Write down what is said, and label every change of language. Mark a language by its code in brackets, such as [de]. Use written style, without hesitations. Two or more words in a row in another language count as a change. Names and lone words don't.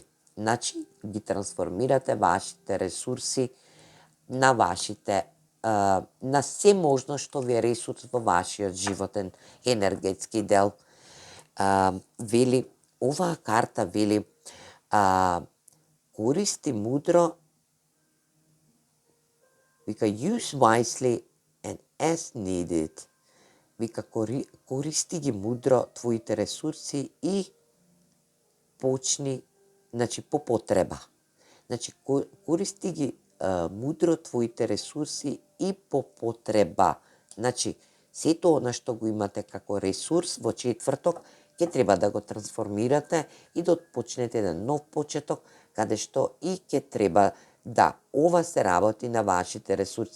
[mk] Значи, ги трансформирате вашите ресурси на вашите на се можно што ви е ресурс во вашиот животен енергетски дел. Вели, оваа карта вели, користи мудро, вика [en] use wisely and as needed. [mk] Вика користи ги мудро твоите ресурси и почни, значи по потреба. Значи користи ги мудро твоите ресурси и по потреба. Значи, сето она што го имате како ресурс во четврток, ќе треба да го трансформирате и да почнете еден нов почеток, каде што и ќе треба да ова се работи на вашите ресурси.